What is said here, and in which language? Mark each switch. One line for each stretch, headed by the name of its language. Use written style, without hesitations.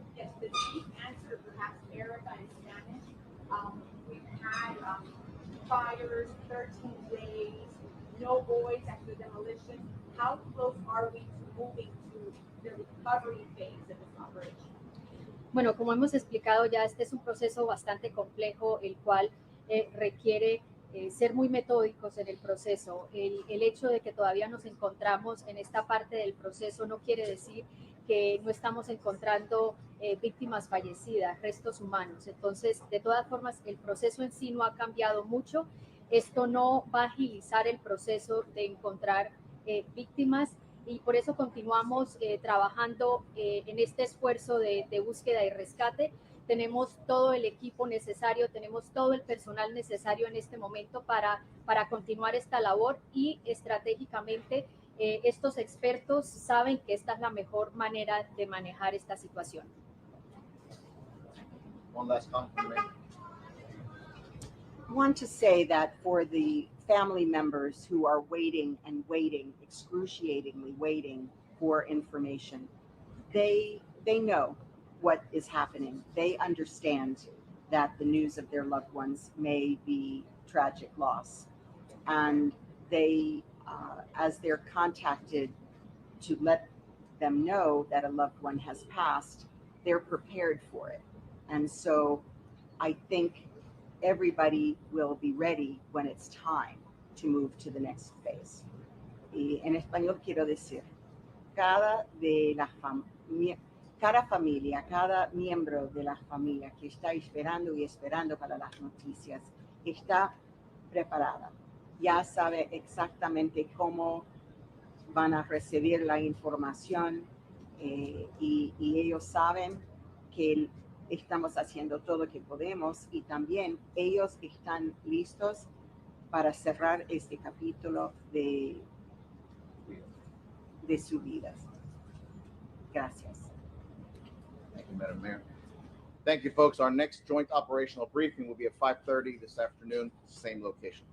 English: Yes, the chief answered perhaps Erica in Spanish. We've had fires, 13 days, no boys after demolition. How close are we to moving to the recovery phase of this operation?
Spanish: Bueno, como hemos explicado ya, este es un proceso bastante complejo, el cual requiere ser muy metódicos en el proceso. El hecho de que todavía nos encontramos en esta parte del proceso no quiere decir que no estamos encontrando víctimas fallecidas, restos humanos. Entonces, de todas formas, el proceso en sí no ha cambiado mucho. Esto no va a agilizar el proceso de encontrar víctimas, y por eso continuamos trabajando en este esfuerzo de búsqueda y rescate. Tenemos todo el equipo necesario, tenemos todo el personal necesario en este momento para continuar esta labor, y estratégicamente estos expertos saben que esta es la mejor manera de manejar esta situación.
English: One last comment. I want to say that for the family members who are waiting and waiting, excruciatingly waiting for information, they know what is happening. They understand that the news of their loved ones may be tragic loss, and they, as they're contacted to let them know that a loved one has passed, they're prepared for it. And so I think everybody will be ready when it's time to move to the next phase.
Spanish: Y en español quiero decir, cada familia, cada miembro de la familia que está esperando para las noticias, está preparada. Ya sabe exactamente cómo van a recibir la información, y ellos saben que estamos haciendo todo lo que podemos, y también ellos están listos para cerrar este capítulo de sus vidas. Gracias.
English: Thank you, Madam Mayor. Thank you, folks. Our next joint operational briefing will be at 5:30 this afternoon, same location.